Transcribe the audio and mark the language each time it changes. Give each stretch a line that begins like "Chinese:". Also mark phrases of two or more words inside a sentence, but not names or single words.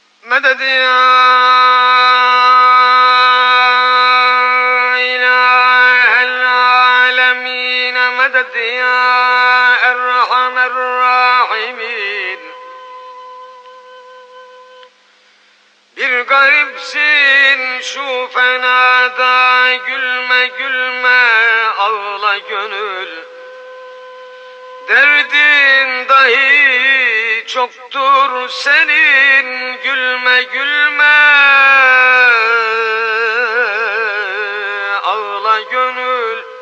Arabic: مدد يا إله العالمين، مدد يا أرحم الراحمين.
Turkish: Bir garipsin şu fenada, gülme gülme ağla gönül. Derdin dahi çoktur senin, gülme gülme ağla gönül.